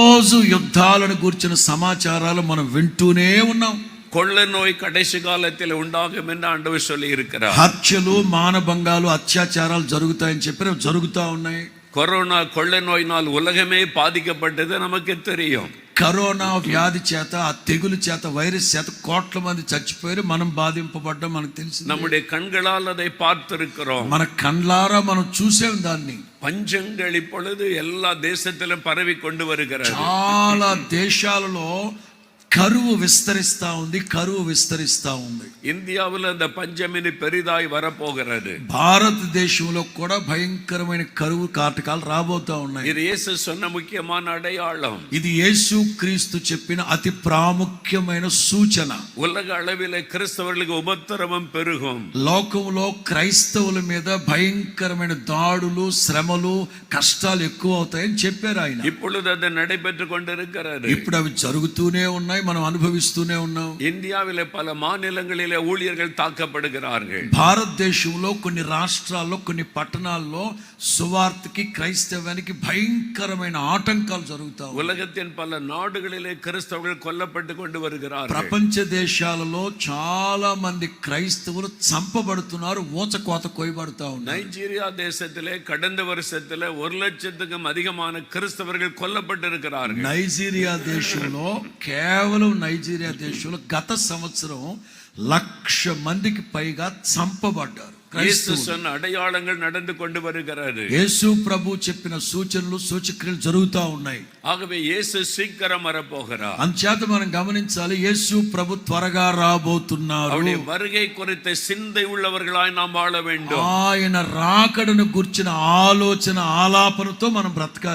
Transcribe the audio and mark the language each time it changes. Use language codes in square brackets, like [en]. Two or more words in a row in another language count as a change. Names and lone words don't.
[te] రోజు యుద్ధాలను గూర్చిన సమాచారాలు మనం వింటూనే ఉన్నాం. [ta] கொள்ள நோய் கடைசி காலத்தில் உண்டாகும் என்று ஆண்டவர் சொல்லி இருக்கிறார். [te] హత్యలు, మానభంగాలు, అత్యాచారాలు జరుగుతాయని చెప్పి జరుగుతూ ఉన్నాయి. [ta] கொரோனா கொள்ளை நோயினால் உலகமே பாதிக்கப்பட்டது நமக்கு தெரியும். [te] కరోనా వ్యాధి చేత, ఆ తెగులు చేత, వైరస్ చేత కోట్ల మంది చచ్చిపోయారు. మనం బాధింపబడ్డం మనకు తెలిసింది. [ta] நம்முடைய கண்களால் அதை பார்த்திருக்கிறோம். [te] మన కళ్ళారా మనం చూసాం దాన్ని. [ta] பஞ்சங்கள் இப்பொழுது எல்லா தேசத்திலும் பரவி கொண்டு வருகிறது. [te] చాలా దేశాలలో కరువు విస్తరిస్తా ఉంది, కరువు విస్తరిస్తా ఉంది. [ta] இந்தியாவில் அந்த பஞ்சம் இனி பெரிதாய் வரப்போகிறது. [te] భారతదేశంలో కూడా భయంకరమైన కరువు కాటకాలు రాబోతా ఉన్నాయి. [ta] இது இயேசு சொன்ன முக்கியமான அடையாளம். [te] ఇది యేసు క్రీస్తు చెప్పిన అతి ప్రాముఖ్యమైన సూచన. [ta] உலக அளவில் கிறிஸ்தவர்களுக்கு உபத்திரவம் பெருகும். [te] లోకంలో క్రైస్తవుల మీద భయంకరమైన దాడులు, శ్రమలు, కష్టాలు ఎక్కువ అవుతాయని చెప్పారు ఆయన. [ta] இப்பொழுது அது நடைபெற்று கொண்டிருக்கிறது. [te] ఇప్పుడు అవి జరుగుతూనే ఉన్నాయి, మనం అనుభవిస్తూనే ఉన్నాం. [ta] இந்தியாவிலே பல மாநிலங்களிலே ஊழியர்கள் தாக்கப்படுகிறார்கள். [te] భారతదేశంలో కొన్ని రాష్ట్రాల్లో, కొన్ని పట్టణాల్లో సువార్తకి, క్రైస్తవానికి భయంకరమైన ఆటంకాలు జరుగుతాయి. [ta] உலகத்தின் பல நாடுகளிலே கிறிஸ்தவர்கள் கொல்லப்பட்டு கொண்டு வருகிறார்கள். [te] ప్రపంచ దేశాలలో చాలా మంది క్రైస్తవులు చంపబడుతున్నారు, ఊచకోత కోయబడుతా ఉన్నారు. [ta] நைஜீரியா தேசத்திலே கடந்த வருஷத்திலே 1,00,000க்கும் அதிகமான கிறிஸ்தவர்கள் கொல்லப்பட்டிருக்கிறார்கள். [te] నైజీరియా దేశంలో, కేవలం నైజీరియా దేశంలో గత సంవత్సరం 1,00,000 మందికి పైగా చంపబడ్డారు. [ta] యేసు சொன்ன అடைయాళங்கள் நடந்து கொண்டு வருகிறது. [te] యేసు ప్రభు చెప్పిన సూచనలు, సూచక్రియలు జరుగుతూ ఉన్నాయి. [ta] ஆகவே యేసు శీఘ్రం வரப்போகிறார். [te] అంచేత మనం గమనించాలి, యేసు ప్రభు త్వరగా రాబోతున్నారు. [ta] அவருடைய வருகை குறித்த சிந்தை உள்ளவர்களாய் நாம் வாழ வேண்டும். [te] ఆయన రాకడను గుర్చిన ఆలోచన, ఆలాపనతో మనం బ్రతకాలి.